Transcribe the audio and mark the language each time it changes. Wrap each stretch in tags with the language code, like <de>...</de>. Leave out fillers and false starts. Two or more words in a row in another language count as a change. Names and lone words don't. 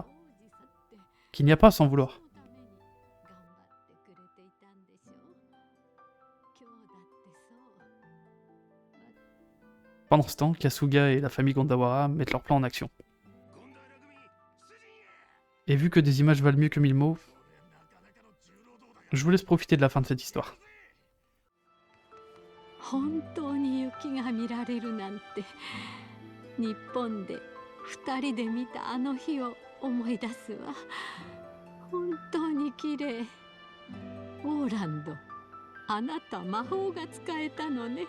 <fr>Qu'il n'y a pas à s'en vouloir. Pendant ce temps, Kasuga et la famille Gandawara mettent leur plan en action. Et vu que des images valent mieux que 1000 mots, je vous laisse profiter de la fin de cette histoire.</fr> <ja>本当に雪が見られるなんて日本で2人で見たあの日を思い出すわ。本当に綺麗。オーランド、あなた魔法が使えたのね。</ja>